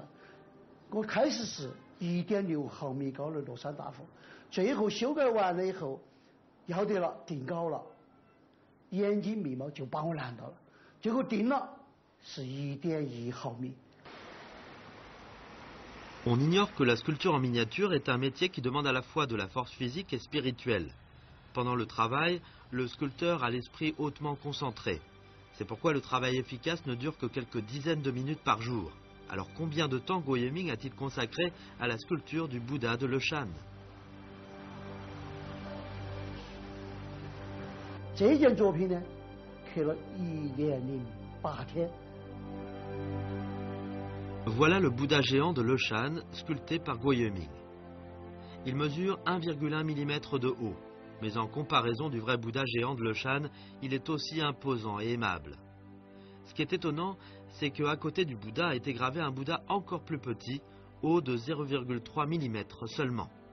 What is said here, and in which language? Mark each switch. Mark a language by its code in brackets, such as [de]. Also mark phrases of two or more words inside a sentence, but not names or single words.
[zh] 我开始是1.6毫米高的罗山大佛，最后修改完了以后。要得了，定高了，眼睛眉毛就把我难到了，最后定了是1.1毫米。 [fr] On ignore que la sculpture en miniature est un métier qui demande à la fois de la force physique et spirituelle. Pendant le travail, le sculpteur a l'esprit hautement concentré. C'est pourquoi le travail efficace ne dure que quelques dizaines de minutes par jour. Alors combien de temps Guo-Yueming a-t-il consacré à la sculpture du Bouddha de Leshan? [zh] 这件作品呢，刻了1年08天。 [fr] Voilà le Bouddha géant de Leshan, sculpté par Guo-Yueming. Il mesure 1,1 mm de haut, mais en comparaison du vrai Bouddha géant de Leshan, il est aussi imposant et aimable. Ce qui est étonnant, c'est qu'à côté du Bouddha a été gravé un Bouddha encore plus petit, haut de 0,3 mm seulement.